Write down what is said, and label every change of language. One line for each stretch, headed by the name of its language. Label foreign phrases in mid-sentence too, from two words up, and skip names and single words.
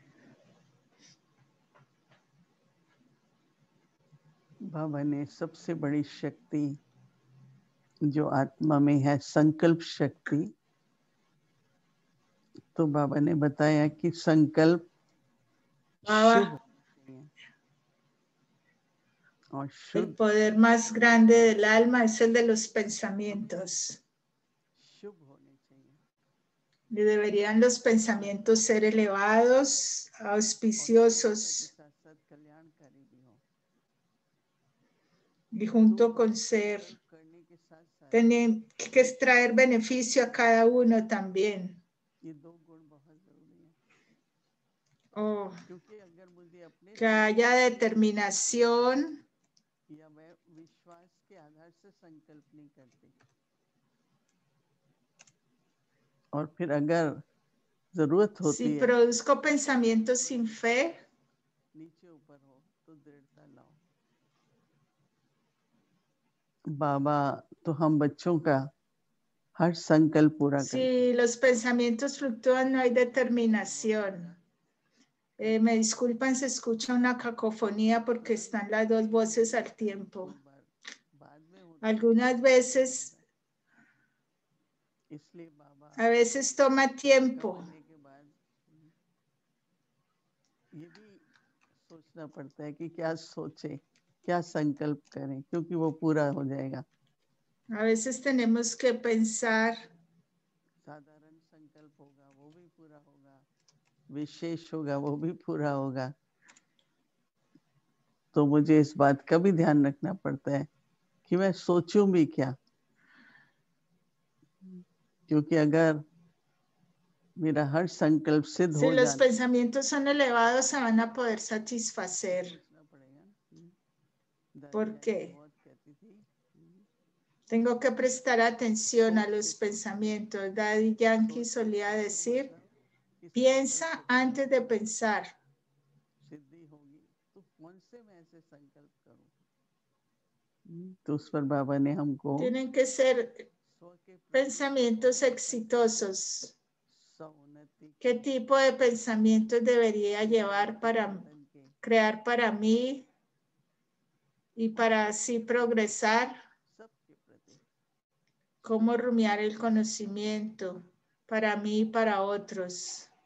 Hindi: बाबा ने सबसे बड़ी शक्ति जो आत्मा में है, संकल्प शक्ति, तो बाबा ने बताया कि संकल्प शुभ होते हैं और
Spanish: El
Hindi: शुद्ध
Spanish: poder más grande del alma es el de los pensamientos.
Hindi: शुभ होने चाहिए
Spanish: Y deberían los pensamientos ser elevados, auspiciosos,
Hindi: साथ साथ कल्याणकारी भी हो।
Spanish: y junto con ser,
Hindi: करने के साथ साथ
Spanish: tienen que extraer beneficio a cada uno también.
Hindi: ये दो गुण बहुत जरूरी हैं Oh, क्योंकि अगर मुझे अपने
Spanish: que haya determinación,
Hindi: या मैं विश्वास के आधार से संकल्प नहीं करती और फिर अगर जरूरत होती
Spanish: si
Hindi: है
Spanish: produzco pensamientos sin fe,
Hindi: नीचे ऊपर हो तो दृढ़ता लाओ। बाबा तो हम बच्चों का हर संकल्प पूरा करते हैं।
Spanish: si los pensamientos fluctúan, no hay determinación. Me disculpan, se escucha una cacofonía porque están las dos voces al tiempo. Algunas veces, a veces toma tiempo.
Hindi: ये भी सोचना पड़ता है कि क्या सोचे, क्या संकल्प करें, क्योंकि वो पूरा हो जाएगा।
Spanish: A veces tenemos que pensar.
Hindi: साधारण संकल्प होगा वो भी पूरा होगा, विशेष होगा वो भी पूरा होगा। तो मुझे इस बात का भी ध्यान रखना पड़ता है कि मैं सोचूं भी क्या, क्योंकि अगर मेरा हर संकल्प सिद्ध
Spanish: Si
Hindi: हो
Spanish: los
Hindi: जाए,
Spanish: pensamientos son elevados, se van a poder satisfacer. ¿Por qué? Tengo que prestar atención a los pensamientos. Daddy Yankee solía decir, piensa antes de pensar.
Hindi: तो उस पर बाबा ने हमको
Spanish: Tienen que ser pensamientos exitosos. ¿Qué tipo de pensamientos debería llevar para crear para mí y para así progresar? ¿Cómo rumiar el conocimiento para mí y para otros?